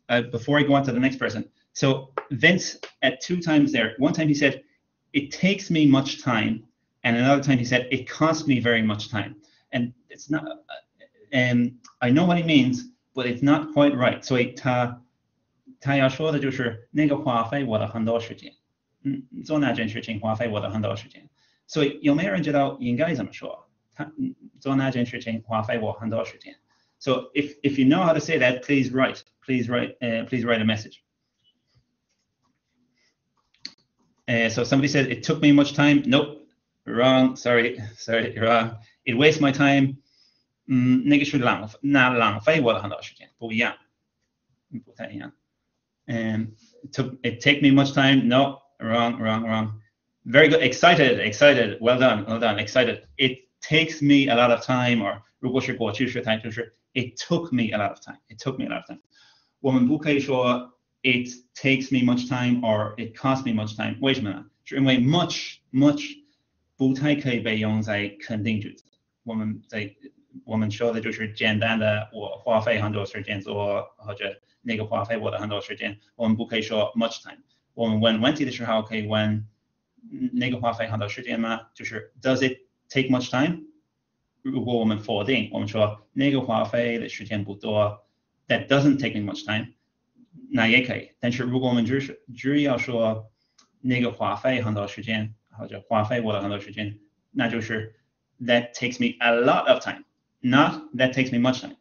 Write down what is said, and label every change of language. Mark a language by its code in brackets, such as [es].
[en] Before I go on to the next person. So Vince, at 2 times there, one time he said, "It takes me much time," and another time he said, "It costs me very much time." And it's not. I know what he means, but it's not quite right. [zh] 所以他要说的就是那个花费我的很多时间，做那件事情花费我的很多时间。所以有没有人知道应该怎么说？做那件事情花费我很多时间。 [en] So if you know how to say that, please write a message. So somebody said it took me much time. Nope, wrong. Sorry, wrong. It wastes my time. [zh] 那个是浪费我的很多时间，不太一样。 [en] It take me much time. No, wrong. Very good. Excited. Well done. Excited. It takes me a lot of time. Or [zh] 如果是过去时态，就是 [en] It took me a lot of time. [zh] 我们不可以说 [en] It takes me much time [zh] or It costs me much time. 为什么呢？是因为 much 不太可以被用在肯定句子。我们说的就是简单的，我花费很多时间做，或者那个花费我的很多时间。我们不可以说 much time。我们问问题的时候可以问那个花费很多时间吗？就是 [en] Does it take much time？ [zh] 如果我们否定，我们说那个花费的时间不多 ， [en] That doesn't take me much time， [zh] 那也可以。但是如果我们只要说那个花费很多时间，或者花费我的很多时间，那就是 [en] That takes me a lot of time，not That takes me much time。